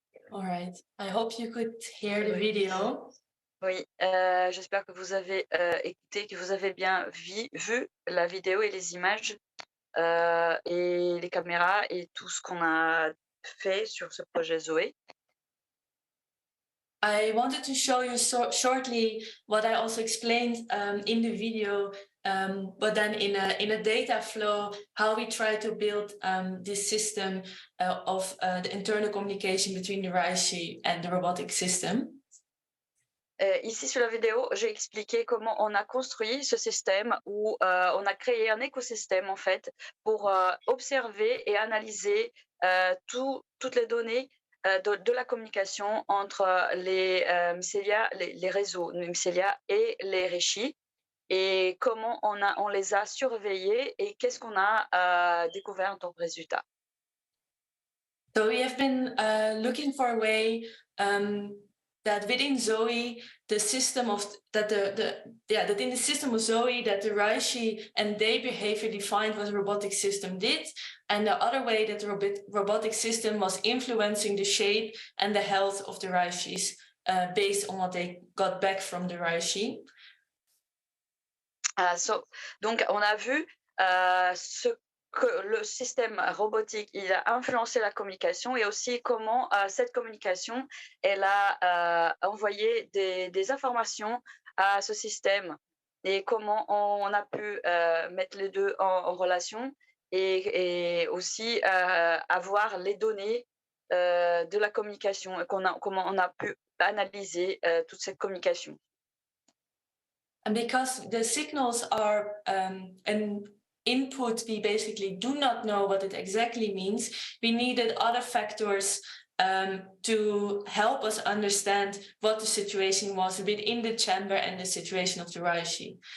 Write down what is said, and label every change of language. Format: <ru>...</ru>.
<en>All right. I hope you could hear the video.</en> <fr>Oui, j'espère que vous avez écouté, que vous avez bien vu la vidéo et les images et les caméras et tout ce qu'on a fait sur ce projet Zoé.</fr> <en>I wanted to show you shortly what I also explained in the video, but then in a data flow, how we try to build this system of the internal communication between the reishi and the robotic system.</en> <fr>Ici sur la vidéo, j'ai expliqué comment on a construit ce système où on a créé un écosystème en fait pour observer et analyser toutes les données de la communication entre les mycélias, les réseaux mycélias et les réchis, et comment on les a surveillés et qu'est-ce qu'on a découvert en tant que résultat.</fr> <en>So we have been looking for a way that within Zoe, the system of that that in the system of Zoe that the Reishi and their behavior defined what the robotic system did, and the other way that the robotic system was influencing the shape and the health of the Reishis based on what they got back from the Reishi.</en> <fr>Donc on a vu que le système robotique, il a influencé la communication et aussi comment cette communication, elle a envoyé des informations à ce système et comment on a pu mettre les deux en relation et aussi avoir les données de la communication et comment on a pu analyser toute cette communication.</fr> <en>And because the signals are an input we basically do not know what it exactly means, we needed other factors to help us understand what the situation was within the chamber and the situation of the Reishi.</en>